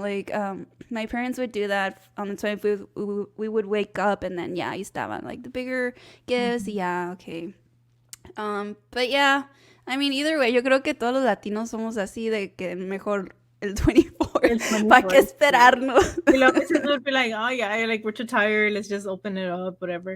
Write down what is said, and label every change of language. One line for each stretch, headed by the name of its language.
English: Like, my parents would do that on the 25th. We would wake up and then, yeah,
Spanish: ahí estaban
English: like the bigger gifts. Yeah, okay. But yeah, I mean, either way,
Spanish: yo creo que todos los latinos somos así de que mejor el 24. El ¿Para qué 24, sí. esperarnos? Y luego veces
English: would be like, oh yeah, like we're too tired, let's just open it up, whatever.